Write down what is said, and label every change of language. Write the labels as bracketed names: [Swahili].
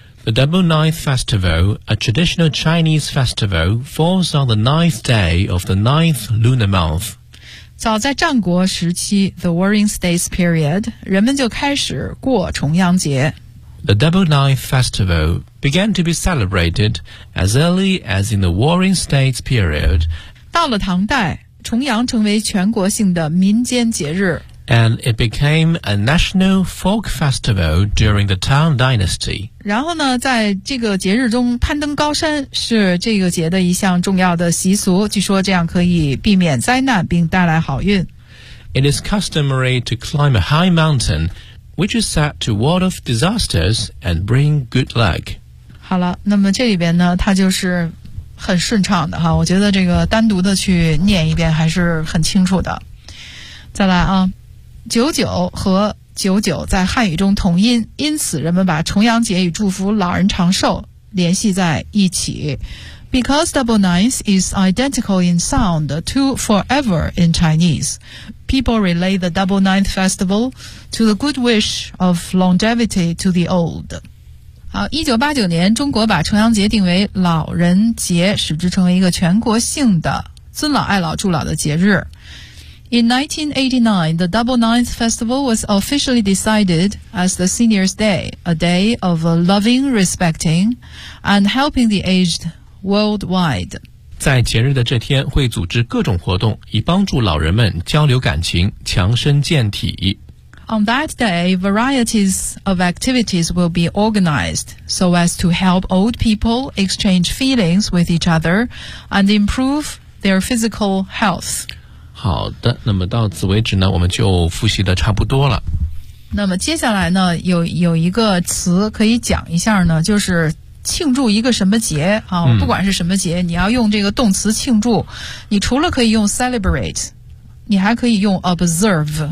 [English] The Double Ninth Festival, a traditional Chinese festival, falls on the ninth day of the ninth lunar month. [Chinese] 早在战国时期 , [English] the Warring States period, [Chinese] 人们就开始过重阳节。 [English] The Double Ninth Festival began to be celebrated as early as in the Warring States period. [Chinese] 到了唐代，重阳成为全国性的民间节日。 [English] And it became a national folk festival during the Tang Dynasty. [Chinese] 然后呢，在这个节日中攀登高山是这个节的一项重要的习俗，据说这样可以避免灾难并带来好运。 [English] It is customary to climb a high mountain, which is said to ward off disasters and bring good luck. [Chinese] 好了，那么这里边呢，它就是很顺畅的哈，我觉得这个单独的去念一遍还是很清楚的。再来啊，九九和九九在汉语中同音，因此人们把重阳节与祝福老人长寿联系在一起。 [English] Because double ninth is identical in sound to forever in Chinese, people relate the double ninth festival to the good wish of longevity to the old. [Chinese] 好，1989年，中国把重阳节定为老人节，使之成为一个全国性的尊老爱老助老的节日。 [English] In 1989, the Double Ninth Festival was officially decided as the Seniors Day, a day of loving, respecting, and helping the aged worldwide. [Chinese] 在节日的这天会组织各种活动，以帮助老人们交流感情，强身健体。 [English] On that day, varieties of activities will be organized so as to help old people exchange feelings with each other and improve their physical health. [Chinese] 好的，那么到此为止呢，我们就复习的差不多了。那么接下来呢，有一个词可以讲一下呢，就是庆祝一个什么节啊，不管是什么节，你要用这个动词庆祝。你除了可以用 celebrate, 你还可以用 observe。